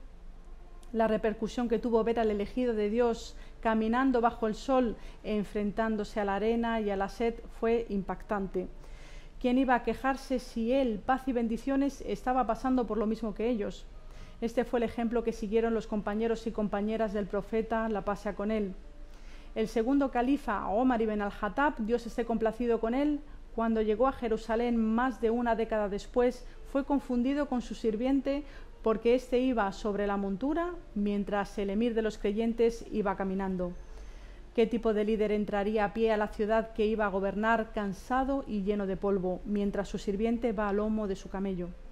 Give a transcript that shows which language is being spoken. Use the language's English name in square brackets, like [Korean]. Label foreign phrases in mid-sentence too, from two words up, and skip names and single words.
[Spanish] La repercusión que tuvo ver al elegido de Dios caminando bajo el sol, enfrentándose a la arena y a la sed, fue impactante. ¿Quién iba a quejarse si él, paz y bendiciones, estaba pasando por lo mismo que ellos? Este fue el ejemplo que siguieron los compañeros y compañeras del profeta, la paz sea con él. El segundo califa, Omar ibn al-Khattab, Dios esté complacido con él, cuando llegó a Jerusalén más de una década después, fue confundido con su sirviente porque éste iba sobre la montura mientras el emir de los creyentes iba caminando. ¿Qué tipo de líder entraría a pie a la ciudad que iba a gobernar cansado y lleno de polvo, mientras su sirviente va al lomo de su camello?